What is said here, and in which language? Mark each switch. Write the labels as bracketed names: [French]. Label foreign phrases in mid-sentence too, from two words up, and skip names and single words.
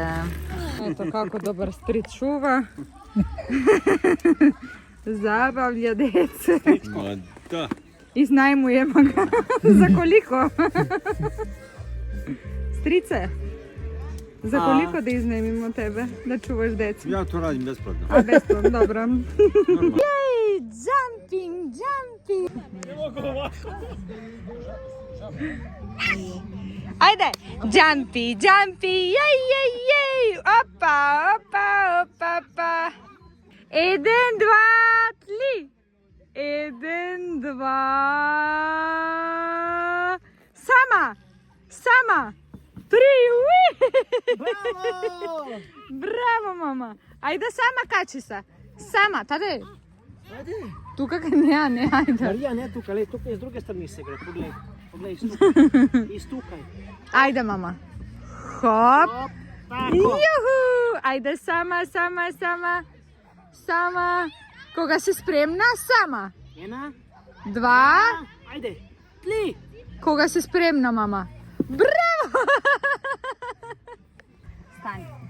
[Macedonian] Ето како добар стрит чува. [Serbian] Забавља деце. Ma da. Изнајмујемо ga. За колико? Стрице? За колико да изнајмимо тебе? [Macedonian] Да чуваш деца? [Serbian] Ja to radim besplatno. [Macedonian] А, бесплатно, добро. [Serbian] Normalno. [English] Јеј, jumping, jumping. [Macedonian] Ајде, [English] jumpy, jumpy, [Macedonian] јеј, јеј, јеј. Опа, опа, опа, опа. 1, 2, 3. 1, 2. Сама, сама. 3, уи. Bravo! Браво, мама. Ајде сама качи се. Сама, таде. Ajde. Тука не, ајде. [Slovenian] Marija, ne tukaj, tukaj s druge strane se gre, pogledaj. Pogledaj, istukaj. [Macedonian] Ајде, мама. Хоп. [Slovenian] Hop, tako. [Macedonian] Јуху. Ајде сама, сама, сама. Сама. Кога си спремна, сама. 1, 2. ajde, 3. Кога си спремна, мама. Браво! Стани.